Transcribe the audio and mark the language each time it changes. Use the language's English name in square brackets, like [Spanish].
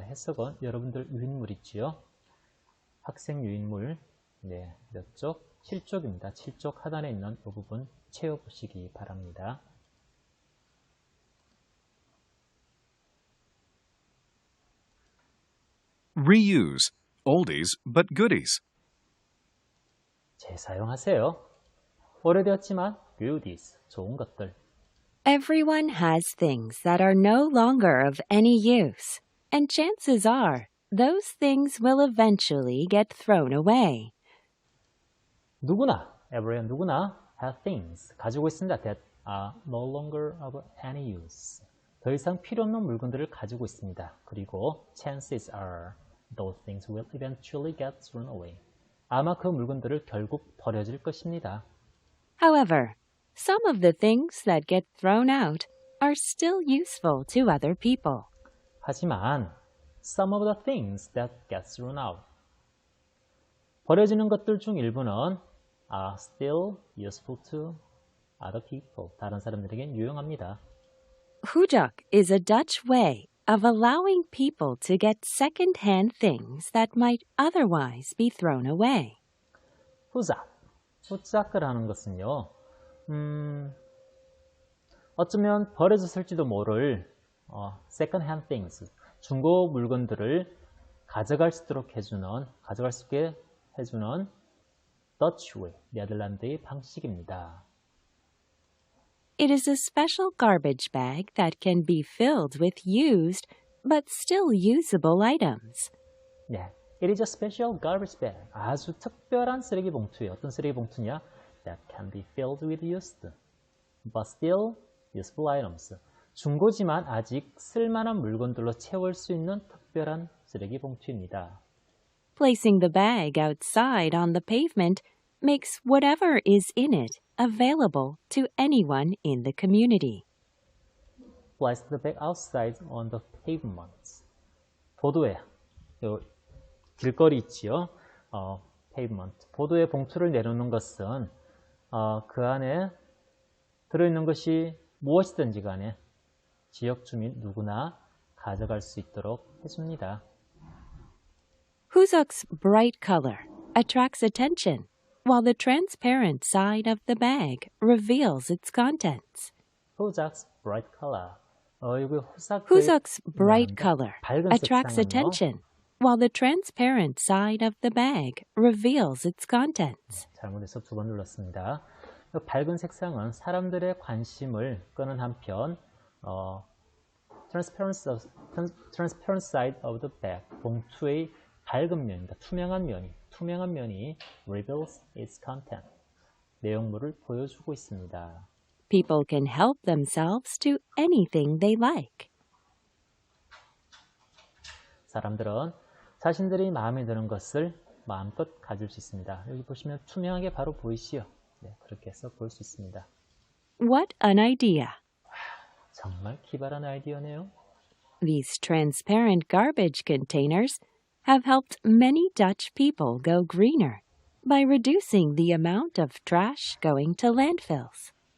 [Korean] 해석은 여러분들 유인물 있지요? 학생 유인물 몇 쪽? 7쪽입니다. 7쪽 하단에 있는 이 부분 채워보시기 바랍니다. [English] Reuse. Oldies but goodies. [Korean] 재사용하세요. 오래되었지만 goodies, 좋은 것들. [English] Everyone has things that are no longer of any use, and chances are those things will eventually get thrown away. [Korean] 누구나, everyone 누구나 [English] have things, [Korean] 가지고 있습니다. [English] that are no longer of any use. [Korean] 더 이상 필요 없는 물건들을 가지고 있습니다. 그리고 [English] chances are those things will eventually get thrown away. [Korean] 아마 그 물건들을 결국 버려질 것입니다. [English] However, some of the things that get thrown out are still useful to other people. [Korean] 하지만 [English] some of the things that get thrown out, [Korean] 버려지는 것들 중 일부는 [English] are still useful to other people, [Korean] 다른 사람들에겐 유용합니다. [English] Hujuk is a Dutch way of allowing people to get second-hand things that might otherwise be thrown away. [Korean] 후작, 후작이라는 것은요, 어쩌면 버려졌을지도 모를 [English] second-hand things, [Korean] 중고 물건들을 가져갈 수 있게 해주는 [English] Dutch way, [Korean] 네덜란드의 방식입니다. [English] It is a special garbage bag that can be filled with used but still usable items. [Korean] 네, [English] it is a special garbage bag. [Korean] 아주 특별한 쓰레기 봉투예요. 어떤 쓰레기 봉투냐? [English] That can be filled with used, but still useful items. [Korean] 중고지만 아직 쓸만한 물건들로 채울 수 있는 특별한 쓰레기 봉투입니다. [English] Placing the bag outside on the pavement makes whatever is in it available to anyone in the community. Place the bag outside on the pavement. [Korean] 보도에, 길거리 있지요. pavement. 보도에 봉투를 내놓는 것은 그 안에 들어있는 것이 무엇이든지 간에 지역 주민 누구나 가져갈 수 있도록 해줍니다. [English] Huzuk's bright color attracts attention, while the transparent side of the bag reveals its contents. Huzuk's bright color. [Korean] 여기 [English] Huzuk's bright color [Korean] 밝은 [English] attracts [Korean] 색상은요. [English] attention, while the transparent side of the bag reveals its contents. [Korean] 잘못해서 2번 눌렀습니다. 밝은 색상은 사람들의 관심을 끄는 한편 [English] transparent side of the bag, [Korean] 봉투의 밝은 면입니다. 투명한 면이 [English] reveals its content, [Korean] 내용물을 보여주고 있습니다. [English] People can help themselves to anything they like. [Korean] 사람들은 자신들이 마음에 드는 것을 마음껏 가질 수 있습니다. 여기 보시면 투명하게 바로 보이시죠? 네, 그렇게 해서 볼 수 있습니다. [English] What an idea! [Korean] 정말 기발한 아이디어네요. [English] These transparent garbage containers have helped many Dutch people go greener by reducing the amount of trash going to landfills.